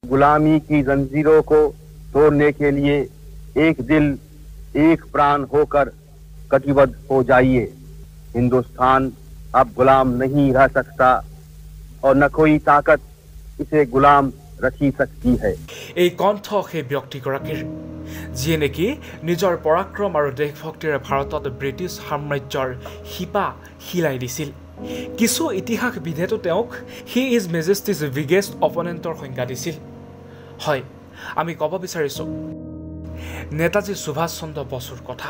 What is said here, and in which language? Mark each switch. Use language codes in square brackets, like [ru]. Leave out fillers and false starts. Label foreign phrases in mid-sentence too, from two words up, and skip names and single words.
[hi] गुलामी की जंजीरों को तोड़ने के लिए एक दिल एक प्राण होकर कटिबद्ध हो जाइए। हिंदुस्तान अब गुलाम नहीं रह सकता और न कोई ताकत इसे गुलाम रखी सकती है। [as] এই কণ্ঠ সেই ব্যক্তিগৰাকীৰ যিয়ে নেকি নিজৰ পৰাক্ৰম আৰু দেশভক্তিৰে ভাৰতত ব্ৰিটিছ সাম্ৰাজ্যৰ শিপা হিলাই দিছিল। কিছু ইতিহাসবিধেতো তেওঁক [en] his majesty's biggest opponentৰ [as] সংজ্ঞা দিছিল। হয়, আমি ক'ব বিচাৰিছোঁ নেতাজী সুভাষ চন্দ্ৰ বসুৰ কথা।